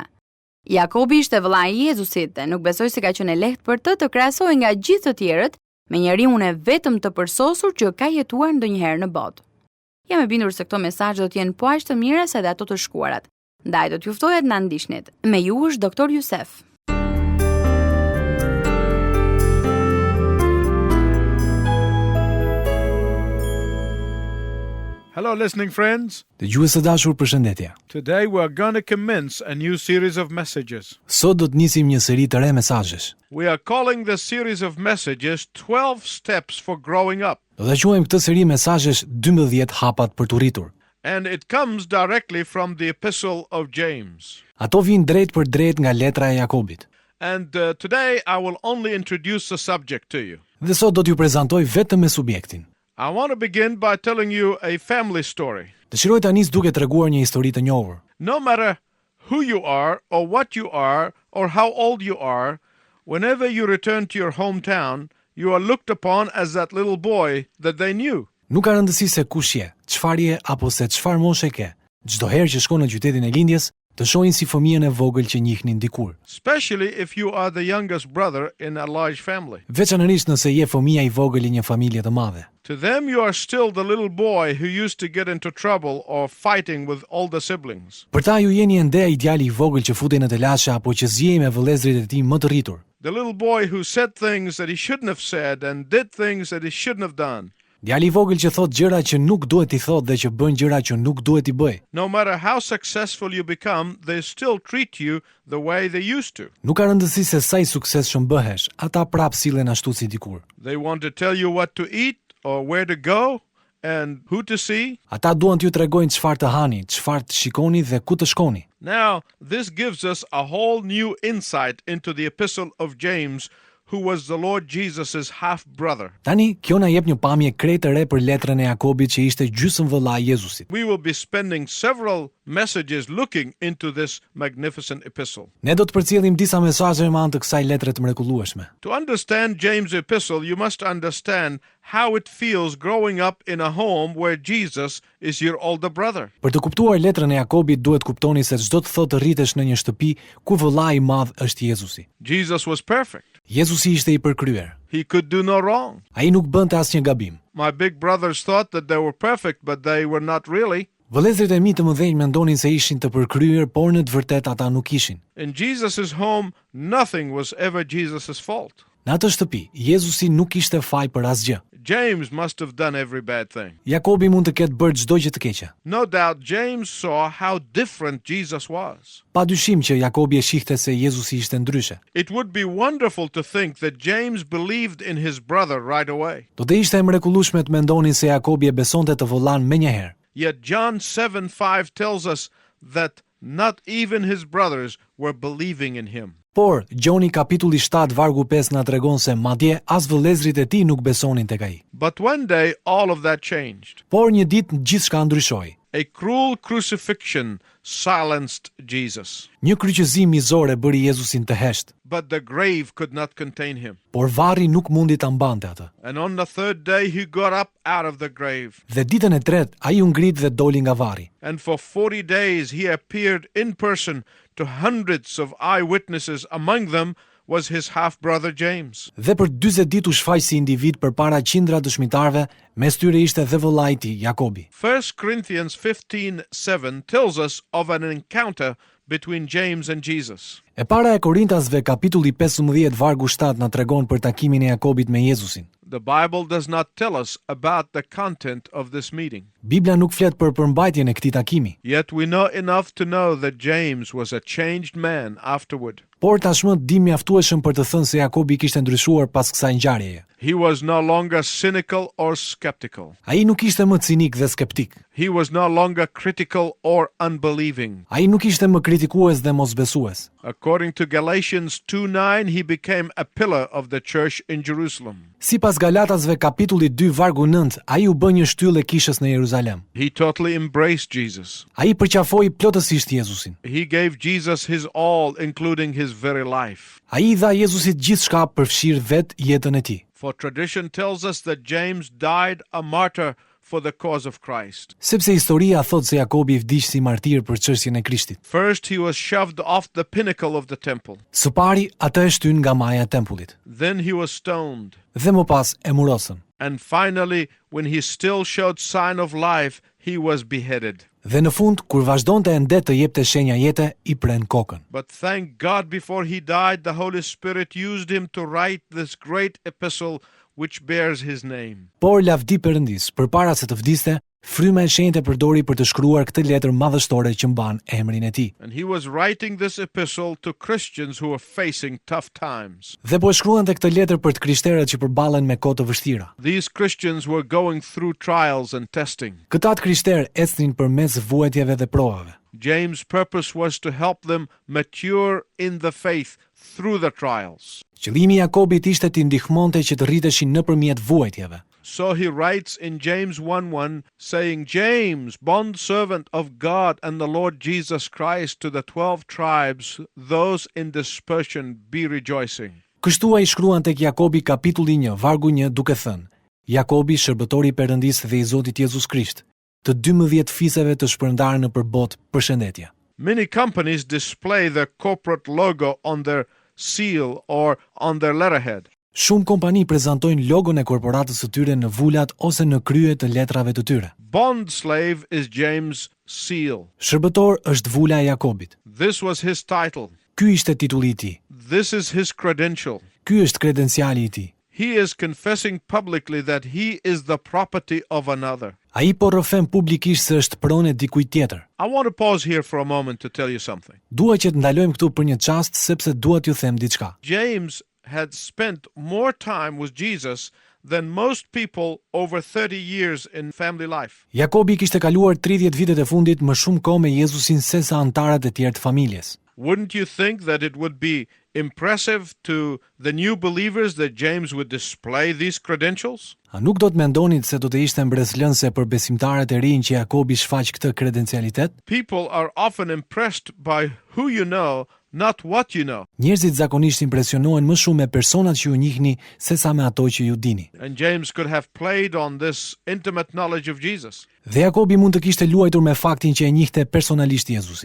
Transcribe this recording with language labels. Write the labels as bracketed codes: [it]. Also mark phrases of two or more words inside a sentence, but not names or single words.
[sq] Jakobi ishte vëllai i Jezusit dhe nuk besoj se ka qenë lehtë për të krahasohej nga gjithë të tjerët me njeriun e vetëm të përsosur që ka jetuar ndonjëherë në botë. Jam e bindur se këto mesazhe do të jenë po aq të mira sa dhe ato të shkuarat. Ndaj do t'ju ftohet na ndiqnit. Me ju është doktor Youssef. [en] Hello listening friends. [sq] Dëgjues të dashur, përshëndetje. [en] Today we are going to commence a new series of messages. [sq] Sot do të nisim një seri të re mesazhesh. [en] We are calling this series of messages 12 steps for growing up. [sq] Do ta quajmë këtë seri mesazhesh 12 hapat për të rritur. [en] And it comes directly from the epistle of James. [sq] Ato vijnë drejt për drejt nga letra e Jakobit. [en] And today I will only introduce the subject to you. [sq] Dhe sot do t'ju prezantoj vetëm me subjektin. [en] I want to begin by telling you a family story. [sq] Dëshiroj ta nis duke treguar një histori të njohur. [en] No matter who you are or what you are or how old you are, whenever you return to your hometown, you are looked upon as that little boy that they knew. [sq] Nuk ka rëndësi se kush je, çfarë je apo se çfarë moshe ke. Çdo herë që shkon në qytetin e lindjes, të shohin si fëmijën e vogël që njihnin dikur. [en] Especially if you are the youngest brother in a large family. [sq] Veçanërisht nëse je fëmia i vogël i një familje të madhe. [en] To them you are still the little boy who used to get into trouble or fighting with older siblings. [sq] Për ta ju jeni ende ai djali i vogël që futej në të lashe apo që zihej me vëllezërit e tij më të rritur. [en] The little boy who said things that he shouldn't have said and did things that he shouldn't have done. [sq] Djali i vogël që thot gjëra që nuk duhet i thot dhe që bën gjëra që nuk duhet i bëj. [en] No matter how successful you become, they still treat you the way they used to. [sq] Nuk ka rëndësi se sa i suksesshëm bëhesh, ata prap sillen ashtu si dikur. [en] They want to tell you what to eat or where to go and who to see. [sq] Ata duan t'ju tregojnë çfarë të hani, çfarë të shikoni dhe ku të shkoni. [en] Now, this gives us a whole new insight into the epistle of James, who was the Lord Jesus's half brother. [sq] Tani, kjo na jep një pamje krejt të re për letrën e Jakobit që ishte gjysmë vëllai i Jezusit. [en] We will be spending several messages looking into this magnificent epistle. [sq] Ne do të përcjellim disa mesazhe me anë të kësaj letre të mrekullueshme. [en] To understand James' epistle, you must understand how it feels growing up in a home where Jesus is your older brother. [sq] Për të kuptuar letrën e Jakobit, duhet kuptoni se çdo të thotë rritesh në një shtëpi ku vëllai i madh është Jezusi. [en] Jesus was perfect. [sq] Jezusi ishte i përkryer. [en] He could do no wrong. [sq] Ai nuk bënte asnjë gabim. [en] My big brothers thought that they were perfect, but they were not really. [sq] Vëllezërit e mi të mëdhenj mendonin se ishin të përkryer, por në të vërtetë ata nuk ishin. [en] In Jesus' home, nothing was ever Jesus' fault. [sq] Në atë shtëpi, Jezusi nuk kishte faj për asgjë. [en] James must have done every bad thing. [sq] Jakobi mund të ketë bërë çdo gjë të keqe. [en] No doubt James saw how different Jesus was. [sq] Padyshim që Jakobi e shihte se Jezusi ishte ndryshe. [en] It would be wonderful to think that James believed in his brother right away. [sq] Do të ishte e mrekullueshme të mendonin se Jakobi e besonte të vëllan menjëherë. [en] Yet John 7:5 tells us that not even his brothers were believing in him. [sq] Por, Gjoni kapitulli 7 vargu 5 na tregon se madje as vëllezërit e tij nuk besonin tek ai. [en] But one day all of that changed. [sq] Por një ditë gjithçka ndryshoi. [en] A cruel crucifixion silenced Jesus. [sq] Një kryqëzim mizore bëri Jezusin të heshtë, [en] But the grave could not contain him. [sq] por varri nuk mundi ta mbante atë. [en] And on the third day he got up out of the grave. [sq] Dhe ditën e tretë ai u ngrit dhe doli nga varri. [en] And for 40 days he appeared in person to hundreds of eyewitnesses, among them was his half-brother James. [sq] Dhe për 40 ditë u shfaq si individ përpara qindra dëshmitarëve, mes tyre ishte dhe vëllai i tij, Jakobi. [en] 1 Corinthians 15:7 tells us of an encounter between James and Jesus. [sq] E para e Korintasve kapitulli 15 vargu 7 na tregon për takimin e Jakobit me Jezusin. [en] The Bible does not tell us about the content of this meeting. [sq] Bibla nuk flet për përmbajtjen e këtij takimi. [en] Yet we know enough to know that James was a changed man afterward. [sq] Por tashmë dim mjaftueshëm për të thënë se Jakobi kishte ndryshuar pas kësaj ngjarjeje. [en] He was no longer cynical or skeptical. [sq] Ai nuk ishte më cinik dhe skeptik. [en] He was no longer critical or unbelieving. [sq] Ai nuk ishte më kritikues dhe mosbesues. [en] According to Galatians 2:9, he became a pillar of the church in Jerusalem. [sq] Sipas Galatasve kapitulli 2 vargu 9, ai u bë një shtyllë e kishës në Jeruzalem. [en] He totally embraced Jesus. [sq] Ai përqafoi plotësisht Jezusin. [en] He gave Jesus his all, including his very life. [sq] Ai i dha Jezusit gjithçka, përfshir vetë jetën e tij. [en] For tradition tells us that James died a martyr for the cause of Christ. [sq] Sepse historia thot se Jakobi vdiq si martir për çështjen e Krishtit. [en] First, he was shoved off the pinnacle of the temple. [sq] Së pari, atë e shtyn nga maja e tempullit. [en] Then he was stoned. [sq] Dhe më pas e murosën. [en] And finally, when he still showed sign of life, he was beheaded. [sq] Dhe në fund, kur vazhdonte ende të jepte shenja jete, i pren kokën. [en] But thank God, before he died, the Holy Spirit used him to write this great epistle which bears his name. [sq] Por lavdi Perëndis, përpara se të vdiste, fryma e shenjtë e përdori për të shkruar këtë letër madhështore që mban emrin e tij. [en] And he was writing this epistle to Christians who were facing tough times. [sq] Dhe po e shkruante këtë letër për të krishterët që përballen me kohë të vështira. [en] These Christians were going through trials and testing. [sq] Këta të krishterë ecnin përmes vuajtjeve dhe provave. [en] James' purpose was to help them mature in the faith through the trials. [sq] Qëllimi i Jakobit ishte t'i ndihmonte që të rriteshin nëpërmjet vuajtjeve. [en] So he writes in James 1:1 saying, James, bondservant of God and the Lord Jesus Christ, to the 12 tribes, those in dispersion, be rejoicing. [sq] Kështu ai shkruan tek Jakobi kapitulli 1 vargu 1 duke thënë: Jakobi, shërbëtori i Perëndisë dhe i Zotit Jezus Krisht, të 12 fiseve të shpërndarë nëpër botë, përshëndetje. [en] Many companies display their corporate logo on their seal or on their letterhead. [sq] Shumë kompani prezantojnë logon e korporatës së tyre në vulat ose në krye të letrave të tyre. [en] Bond slave is James' seal. [sq] Shërbëtor është vula e Jakobit. [en] This was his title. [sq] Ky ishte titulli i tij. [en] This is his credential. [sq] Ky është kredenciali i tij. [en] He is confessing publicly that he is the property of another. [sq] Ai po rrëfen publikisht se është pronë e dikujt tjetër. [en] I want to pause here for a moment to tell you something. [sq] Dua që të ndalojmë këtu për një çast sepse dua t'ju them diçka. [en] James had spent more time with Jesus than most people over 30 years in family life. [sq] Jakobi kishte kaluar 30 vitet e fundit më shumë kohë me Jezusin se sa antarët e tjerë të familjes. [en] Wouldn't you think that it would be impressive to the new believers that James would display these credentials? [sq] A nuk do të mendonit se do të ishte mbretëlënse për besimtarët e rinj që Jakobi shfaq këtë kredencialitet? [en] People are often impressed by who you know, not what you know. [sq] Njerëzit zakonisht impresionohen më shumë me personat që ju njihni sesa me ato që ju dini. [en] And James could have played on this intimate knowledge of Jesus. [sq] Dhe Jakobi mund të kishte luajtur me faktin që e njihte personalisht Jezusin.